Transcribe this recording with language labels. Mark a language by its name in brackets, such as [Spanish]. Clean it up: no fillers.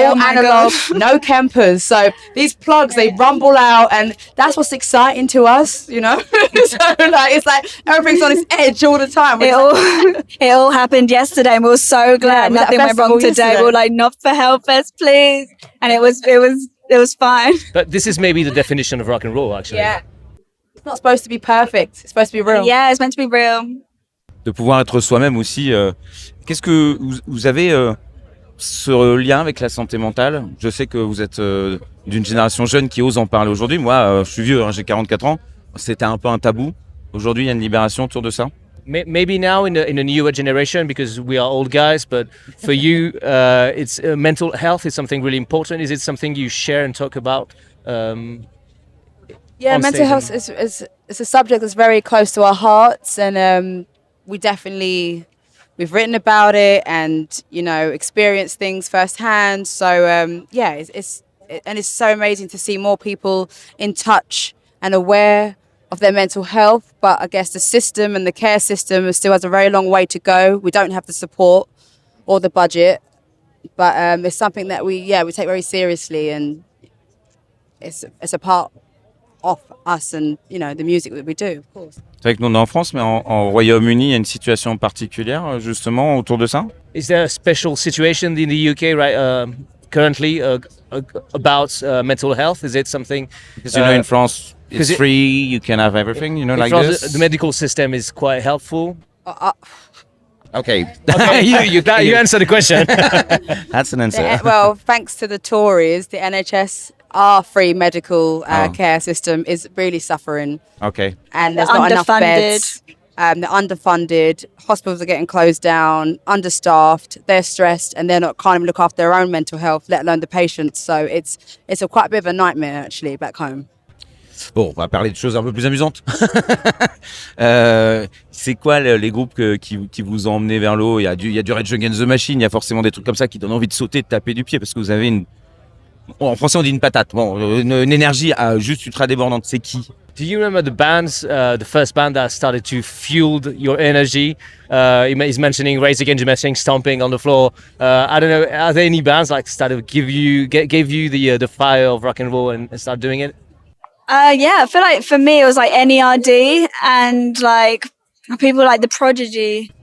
[English] It's all analog, no Kempers. So these plugs, they rumble out, and that's what's exciting to us, So it's everything's on its edge all the time. It all happened yesterday, and we were so glad nothing went wrong today. We were not for Hellfest, please. And it was it was fine. But this is maybe the definition of rock and roll, actually. Yeah. It's not supposed to be perfect. It's supposed to be real. Yeah, it's meant to be real. [French] De pouvoir être soi-même aussi. Qu'est-ce que vous avez ce lien avec la santé mentale? Je sais que vous êtes d'une génération jeune qui ose en parler aujourd'hui. Moi, je suis vieux, hein, j'ai 44 ans. C'était un peu un tabou. Aujourd'hui, il y a une libération autour de ça. [English] Maybe now in the newer generation, because we are old guys, but for you, it's mental health is something really important. Is it something you share and talk about? Yeah, on mental stage health is a subject that's very close to our hearts, and we've written about it and experienced things firsthand. So it's so amazing to see more people in touch and aware of their mental health. But I guess the system and the care system still has a very long way to go. We don't have the support or the budget, but it's something that we take very seriously, and it's a part of us and the music that we do, of course. [French] C'est vrai que nous on est en France, mais en Royaume-Uni, il y a une situation particulière justement autour de ça. [English] Is there a special situation in the UK currently about mental health? Is it something? Because in France, it's free. You can have everything. In like France, this. the medical system is quite helpful. Okay. You answer the question. That's an answer. Well, thanks to the Tories, the NHS, our free medical care system is really suffering. Okay. And there's not enough beds. They're underfunded. Hospitals are getting closed down, understaffed. They're stressed, and can't even look after their own mental health, let alone the patients. So it's quite a bit of a nightmare actually back home. [French] Bon, on va parler de choses un peu plus amusantes. C'est quoi les groupes qui vous ont emmené vers l'eau? Il y a du Rage Against the Machine, il y a forcément des trucs comme ça qui donnent envie de sauter, de taper du pied, parce que vous avez en français on dit une patate, une énergie juste ultra débordante. C'est qui? [English] Do you remember the bands, the first band that started to fuel your energy? He's mentioning Rage Against the Machine, stomping on the floor. I don't know, are there any bands like started gave you the fire of rock and roll and start doing it? Yeah, I feel like for me it was like NERD and like people like The Prodigy.